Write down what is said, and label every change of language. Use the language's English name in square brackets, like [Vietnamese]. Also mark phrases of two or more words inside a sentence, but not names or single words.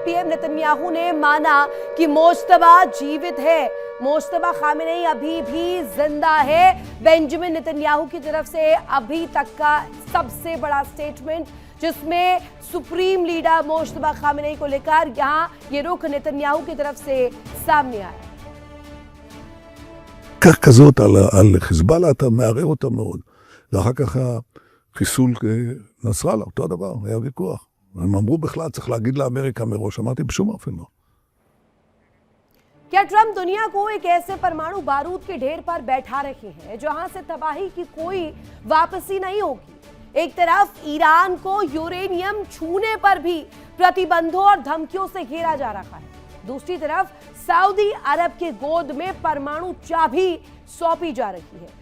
[Hindi] पीएम नेतन्याहू ने माना कि मुश्तबा जीवित है, मुश्तबा खामनेई अभी भी जिंदा है। बेंजामिन नेतन्याहू की तरफ से अभी तक का सबसे बड़ा स्टेटमेंट, जिसमें [English] supreme leader [Hindi] मुश्तबा खामनेई को लेकर यहां ये रुख नेतन्याहू की तरफ से सामने आया। [Hebrew] כך כזאת על חיזבאללה אתה מערער אותה מאוד. ואחר כך החיסול נסראללה, אותו הדבר, היה ויכוח. הם אמרו בכלל, צריך להגיד לאמריקה מראש, אמרתי בשום אופן לא. [Hindi] क्या ट्रंप दुनिया को एक ऐसे परमाणु बारूद के ढेर पर बैठा रहे हैं जहां से तबाही की कोई वापसी नहीं होगी। एक तरफ ईरान को यूरेनियम छूने पर भी प्रतिबंधों और धमकियों से घेरा जा रहा है, दूसरी तरफ सऊदी अरब के गोद में परमाणु चाबी सौंपी जा रही है।